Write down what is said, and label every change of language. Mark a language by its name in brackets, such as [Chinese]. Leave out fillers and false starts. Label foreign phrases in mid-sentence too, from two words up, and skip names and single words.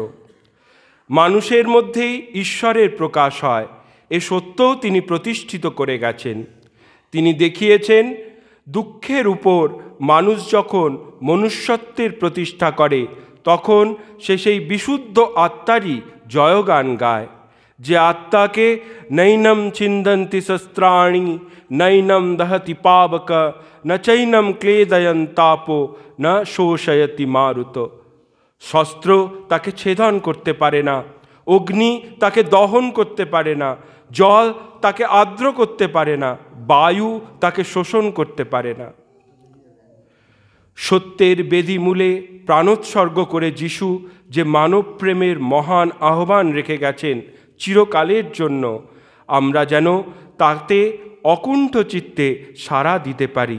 [Bangla] মানুষের মধ্যেই ঈশ্বরের প্রকাশ হয়, এ সত্যও তিনি প্রতিষ্ঠিত করে গেছেন। তিনি দেখিয়েছেন, দুঃখের উপর মানুষ যখন মনুষ্যত্বের প্রতিষ্ঠা করে তখন সে সেই বিশুদ্ধ আত্মারই জয়গান গায়, যে আত্মাকে [Sanskrit] নৈনম ছিন্দন্তি শস্ত্রাণি, নৈনম দহতি পাবক, ন চৈনম ক্লেদয়ন তাপো, ন শোষয়তি মারুত। [Bangla] শস্ত্র তাকে ছেদন করতে পারে না, অগ্নি তাকে দহন করতে পারে না, জল তাকে আর্দ্র করতে পারে না, বায়ু তাকে শোষণ করতে পারে না। সত্যের বেদিমূলে প্রাণোৎসর্গ করে যিশু যে মানব প্রেমের মহান আহ্বান রেখে গেছেন চিরকালের জন্য, আমরা যেন তাতে অকুণ্ঠ চিত্তে সাড়া দিতে পারি।